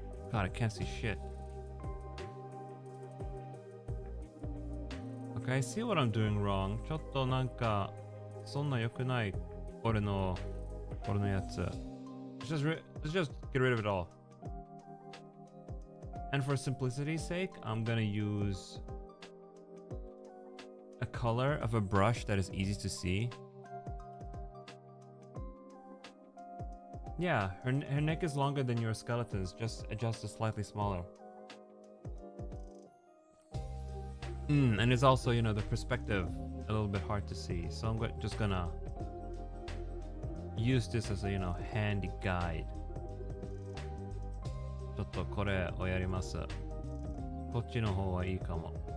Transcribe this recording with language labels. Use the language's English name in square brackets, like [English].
[English] God, I can't see shit. Okay, I see what I'm doing wrong. [Japanese] ちょっとなんかそんな良くない俺のやつ。 [English] Let's just get rid of it all. And for simplicity's sake, I'm gonna use a color of a brush that is easy to see. Yeah, her neck is longer than your skeleton's, just adjust it slightly smaller. And it's also, you know, the perspective a little bit hard to see. So I'm just gonna use this as a, you know, handy guide. [Japanese] ちょっとこれをやります。こっちの方はいいかも。